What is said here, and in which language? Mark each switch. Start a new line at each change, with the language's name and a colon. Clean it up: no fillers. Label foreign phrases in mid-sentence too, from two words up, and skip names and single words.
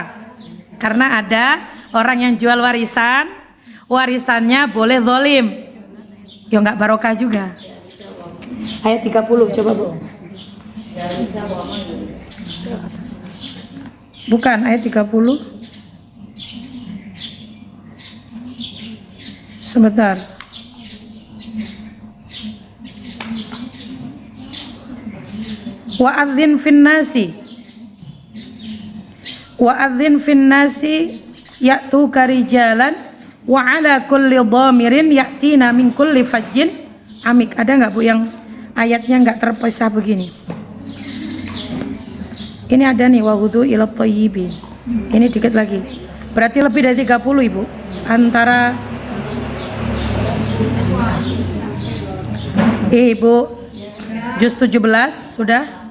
Indonesian: Karena ada orang yang jual warisannya boleh zolim, ya nggak barokah juga. Ayat 30 coba Bu. Bukan ayat 30. Sebentar.
Arabic: وأذن في الناس يأتوك رجالا وعلى كل ضامر يأتين من كل فج عميق.
Indonesian: Ada nggak Bu yang ayatnya nggak terpisah begini? Ini ada nih,
Arabic: وهدوا إلى الطيب.
Indonesian: Ini dikit lagi. Berarti lebih dari 30 Ibu. Antara Ibu juz 17 sudah?